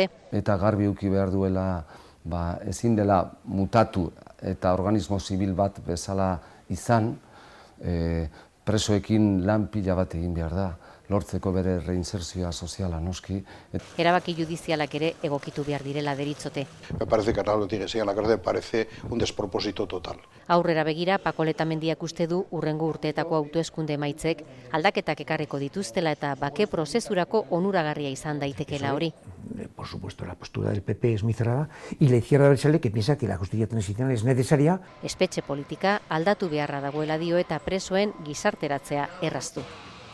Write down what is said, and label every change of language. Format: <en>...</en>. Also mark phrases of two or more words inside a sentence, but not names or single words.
<eu>Eta garbi uki behar duela ezin dela mutatu eta organismo zibil bat bezala izan, presoekin lan pila bat egin behar da, lortzeko bere reinserzioa soziala noski. Erabaki judizialak ere egokitu behar direla deritzote.</eu> <es>Me parece que Arnaldo Oteiza en la cárcel parece un despropósito total.</es> <eu>Aurrera begira, Pako Letamendiak uste du urrengo urteetako hauteskunde emaitzek aldaketak ekarriko dituztela eta bake prozesurako onuragarria izan daitekeela hori.</eu> <es>Por supuesto, la postura del PP es muy cerrada y la izquierda abertzale que piensa que la justicia transicional es necesaria.</es> <eu>Espetxe politika aldatu beharra dagoela dio eta presoen gizarteratzea erraztu.</eu>